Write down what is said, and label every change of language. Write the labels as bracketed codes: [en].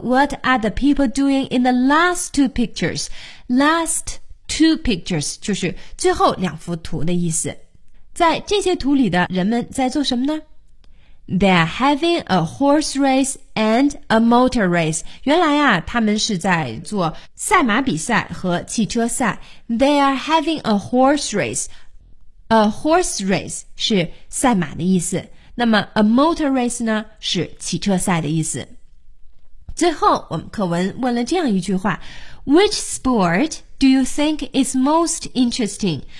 [en] What are the people doing in the last two pictures? Last two pictures [zh] 就是最后两幅图的意思。在这些图里的人们在做什么呢？ [en] They're having a horse race and a motor race. [zh] 原来啊，他们是在做赛马比赛和汽车赛。 [en] They're having a horse race. A horse race [zh] 是赛马的意思。那么 [en] a motor race [zh] 呢，是汽车赛的意思。最后，我们课文问了这样一句话 [en] ：Which sport do you think is most interesting?